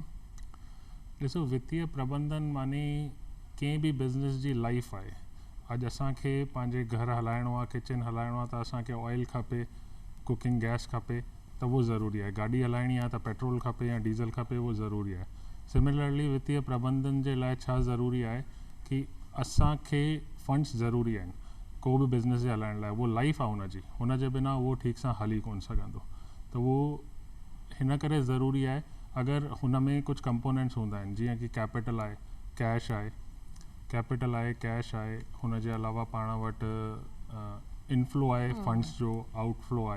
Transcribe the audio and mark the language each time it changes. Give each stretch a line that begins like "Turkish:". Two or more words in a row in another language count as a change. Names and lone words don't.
Sindhi: ॾिसो, वित्तीय प्रबंधन माने कंहिं भी बिज़नेस जी लाइफ आहे। अॼु असांखे पंहिंजे घर हलाइणो आहे, किचन हलाइणो आहे, त असांखे ऑयल खपे,
English: cooking gas
Sindhi: खपे, त उहो ज़रूरी आहे। गाॾी हलाइणी आहे त पेट्रोल खपे या डीज़ल खपे, उहो ज़रूरी आहे। सिमिलरली वित्तीय प्रबंधन जे लाइ छा ज़रूरी आहे कि असांखे फंड्स ज़रूरी आहिनि को भी बिज़नेस जे हलाइण लाइ। उहो लाइफ आहे हुन जे बिना उहो ठीक सां हली कोन सघंदो। त उहो हिन करे ज़रूरी आहे। अगर हुन में कुछ कंपोनेंट्स हूंदा आहिनि, जीअं कि कैपिटल आहे, कैश आहे, कैपिटल आहे, कैश आहे, हुन जे अलावा पाण वटि इनफ्लो आहे फंड्स जो, आउटफ्लो आहे।